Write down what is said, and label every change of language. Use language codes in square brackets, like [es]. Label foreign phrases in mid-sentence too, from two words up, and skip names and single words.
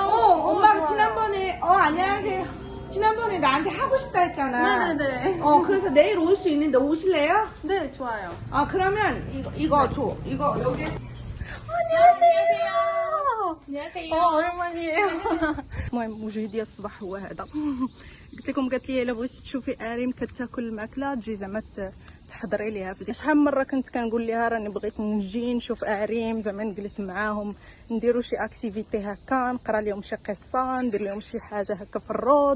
[ko] 엄마가 좋아요. 지난번에 안녕하세요. 지난번에 나한테 하고 싶다 했잖아. 네네네. 그래서 내일 올 수 있는데 오실래요? 네, 좋아요. 그러면 이거 줘. 이거 여기. 안녕하세요. 오랜만이에요. [ar] المهم مشاهدي الصباح هو هذا. قلت لكم قالت لي الا بغيتي تشوفي اريم كتاكل الماكله تجي زعما تحضري ليها. شحال من مره كنت كنقول لها راني بغيت نجي نشوف اريم زعما نجلس معاهم نديروا شي اكتيفيتي هكا نقرا لهم شي قصه ندير لهم شي حاجه هكا في الروض.